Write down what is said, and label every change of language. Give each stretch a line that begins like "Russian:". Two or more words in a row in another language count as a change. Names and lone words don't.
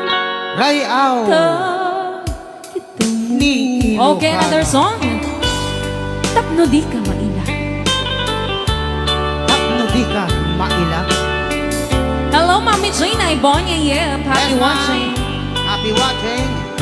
Iloko: Rayaw ni Ilocano
English: Okay, another song Tapno di ka maila Tapno di ka maila Hello, Mami Gina Ibonya, yeah, happy Yes, watching Happy watching